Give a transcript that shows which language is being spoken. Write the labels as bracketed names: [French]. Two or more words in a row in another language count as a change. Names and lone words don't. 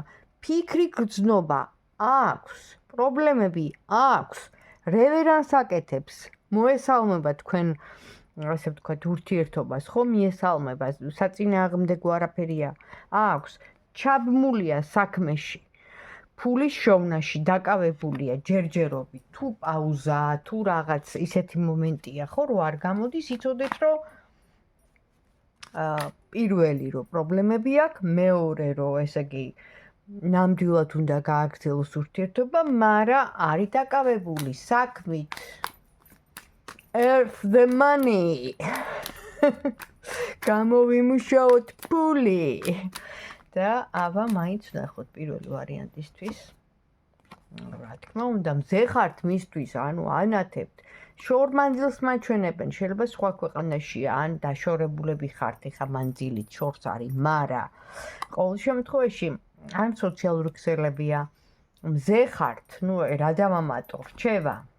[Georgian] ფიქრი გრძნობა აქვს, პრობლემები აქვს, რევერანსს აკეთებს, მოესალმება თქვენ, ასე ვთქვათ, ურთიერთობას, ხო, მიესალმება, საწინააღმდეგო არაფერია აქვს, ჩაბმულია საქმეში, ფულის შოვნაში, დაკავებულია ჯერჯერობით, თუ პაუზა, თუ რაღაც ისეთი მომენტია, ხო, რომ არ გამოდის, იცოდეთ, რომ პირველი რომ პრობლემები აქვს, მეორე რომ ესე იგი ნამდვილად უნდა გააგრძელოს ურთიერთობა, მაგრამ არის დაკავებული საქმით. [English] Earth the money. [Georgian] გამოვიმუშაოთ ფული. და აბა მაინც ნახოთ პირველი ვარიანტისთვის. რა თქმა უნდა, მზე ხართ მისთვის, ანუ ანათებთ. შორმანძილს მაჩვენებენ, შეიძლება სხვა ქვეყანაშია, ან დაშორებულები ხართ, ეხა მანძილით შორს არის, მაგრამ ყოველ შემთხვევაში ან სოციალური ქსელებია, მზე ხართ, ნუ რა დავამატო, რჩება.